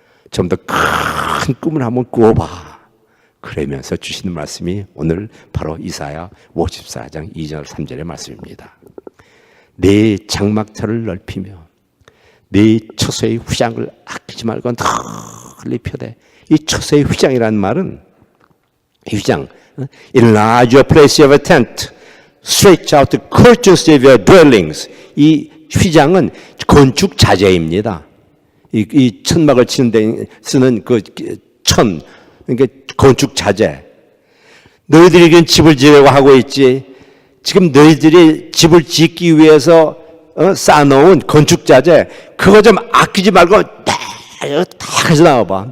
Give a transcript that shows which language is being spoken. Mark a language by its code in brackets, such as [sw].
[ko] 좀 더 큰 꿈을 한번 꾸어봐. 그러면서 주시는 말씀이 오늘 바로 이사야 54장 2절 3절의 말씀입니다. 내 장막터를 넓히며 네 처소의 휘장을 아끼지 말고 널리 펴대. 이 처소의 휘장이라는 말은 휘장, [en] enlarge your place of a tent, stretch out the curtains of your dwellings. [ko] 이 휘장은 건축 자재입니다. 이 천막을 치는 데 쓰는 그 천, 그러니까 건축 자재. 너희들이 집을 지으려고 하고 있지. 지금 너희들이 집을 짓기 위해서 쌓아놓은 건축 자재, 그거 좀 아끼지 말고 다 가져 나와봐.